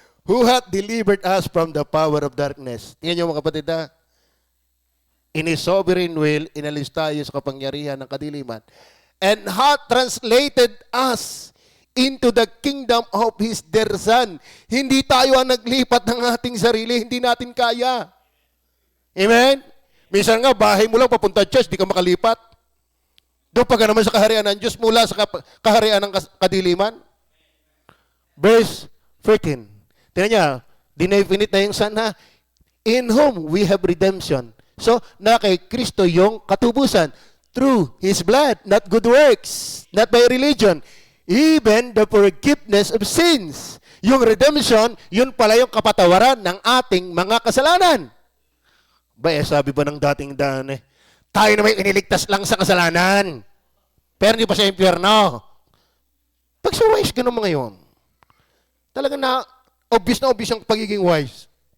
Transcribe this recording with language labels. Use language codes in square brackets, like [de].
[en] Who hath delivered us from the power of darkness? [tl] Tingnan nyo mga kapatid ha. [en] In His sovereign will, [tl] inalis tayo sa kapangyarihan ng kadiliman. [en] And hath translated us into the kingdom of His dear Son. [tl] Hindi tayo ang naglipat ng ating sarili. Hindi natin kaya. Amen? Minsan nga, bahay mo lang papunta church, di ka makalipat. Doon pa ka naman sa kaharian ng Diyos mula sa kaharian ng kadiliman. Verse 13. Tingnan niya, dinifinite na yung Son ha. [en] In whom we have redemption. [tl] So, na kay Kristo yung katubusan. [en] Through His blood, not good works, not by religion. Even the forgiveness of sins. [tl] Yung redemption, yun pala yung kapatawaran ng ating mga kasalanan. Sabi ba ng dating daan tayo na may iniligtas lang sa kasalanan. Pero hindi pa sa impyerno. Pag sa wise, ganun mga yun. Talaga na obvious ang pagiging wise.